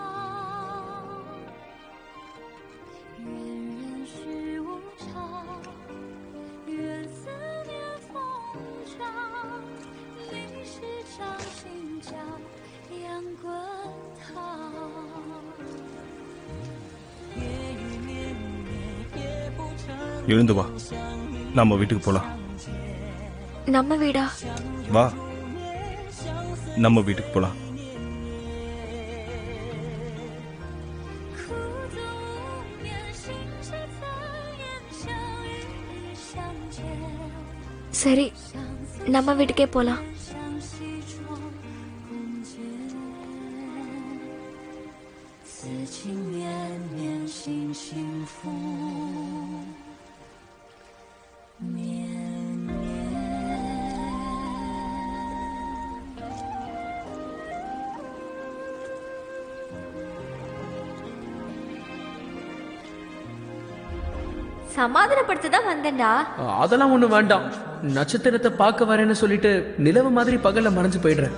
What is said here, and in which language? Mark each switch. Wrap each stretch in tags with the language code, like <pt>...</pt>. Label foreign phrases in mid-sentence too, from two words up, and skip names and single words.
<zh>愿人世无常，愿思念风长，历史掌心角，阳滚烫。</zh> <ta>எழுந்து வா, நாம வீட்டுக்கு போலாம். நம்ம வீடா? வா, நம்ம வீட்டுக்கு போலாம். சரி, நம்ம வீட்டுக்கே போலாம்.</ta> <zh>此情绵绵，心幸福绵绵。</zh> <ta>சமாதானப்படுத்ததான் வந்தேன்டா. அதெல்லாம் ஒண்ணு வேண்டாம். நட்சத்திரத்தை பார்க்க வரேன்னு சொல்லிட்டு நிலவு மாதிரி பகல்ல மறைஞ்சு போயிடுறேன்.</ta>